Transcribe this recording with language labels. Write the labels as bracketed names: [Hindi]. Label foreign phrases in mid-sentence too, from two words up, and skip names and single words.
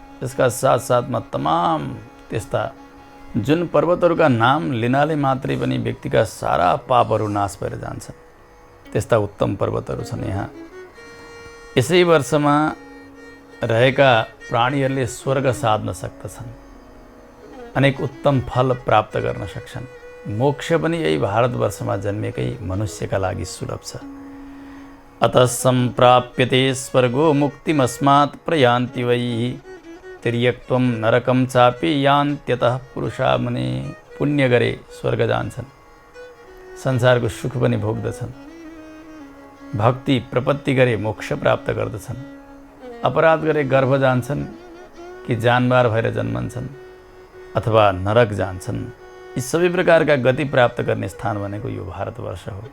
[Nepali] यसका साथसाथमा तमाम त्यस्ता जुन पर्वतहरूका नाम लिनाले मात्रै पनि व्यक्तिका सारा पापहरू नाश भएर जान्छन्, त्यस्ता उत्तम पर्वतहरू छन् यहाँ। यसै वर्षमा रहेका प्राणीहरूले स्वर्ग साध्न सक्दछन्, अनेक उत्तम फल प्राप्त गर्न सक्छन्। मोक्ष पनि यही भारतवर्षमा जन्मेकै मनुष्यका लागि सुलभ छ। [Sanskrit] अतः सम्प्राप्यते स्वर्गो मुक्तिमस्मात् प्रयान्ति वै तिर्यक्त्वं नरकं चापि यान्त्यतः पुरुषा मुने। [Nepali] पुण्य गरे स्वर्ग जान्छन्, संसारको सुख पनि भोग्दछन्। भक्ति प्रपत्ति गरे मोक्ष प्राप्त गर्दछन्। अपराध गरे गर्भ जान्छन् कि जानबार भएर जन्मन्छन् अथवा नरक जान्छन्। यी सबै प्रकारका गति प्राप्त गर्ने स्थान भनेको यो भारतवर्ष हो।